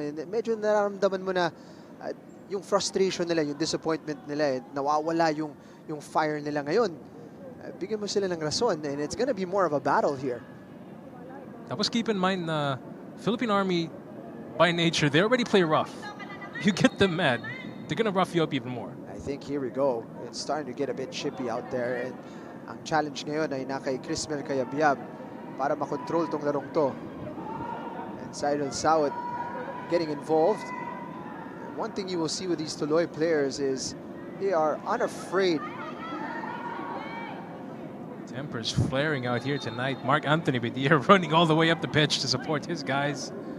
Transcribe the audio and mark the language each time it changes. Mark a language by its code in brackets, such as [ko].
[tl] And medyo nararamdaman mo na yung frustration nila, yung disappointment nila, nawawala yung fire nila ngayon. Bigyan mo sila ng rason, [en] and it's gonna be more of a battle here. Tapos keep in mind, Philippine Army, by nature, they already play rough. You get them mad, they're gonna rough you up even more. think here we go. It's starting to get a bit chippy out there. [tl] And ang challenge ngayon ay na kay Crismel Cayabyab para makontrol tong larong to. [en] And Cyril Sawat getting involved. And one thing you will see with these Tuloy players is they are unafraid. Tempers flaring out here tonight. Mark Anthony Bedia running all the way up the pitch to support his guys.